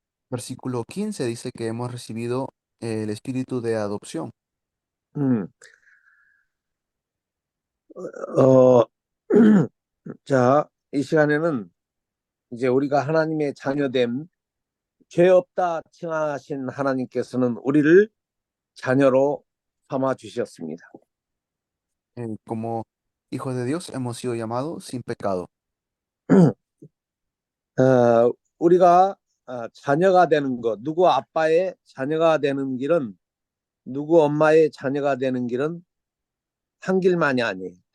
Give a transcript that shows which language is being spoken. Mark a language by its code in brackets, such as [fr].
[es] Versículo 15 dice que hemos recibido el espíritu de adopción. [ko] 음, 어, 자, 이 시간에는 이제 우리가 하나님의 자녀됨, 죄 없다 칭하신 하나님께서는 우리를 자녀로 삼아 주셨습니다. [es] Como hijos de Dios hemos sido llamados sin pecado. [ko] 우리가 자녀가 되는 것, 누구 아빠의 자녀가 되는 길은 누구 엄마의 자녀가 되는 길은 한 길만이 아니에요.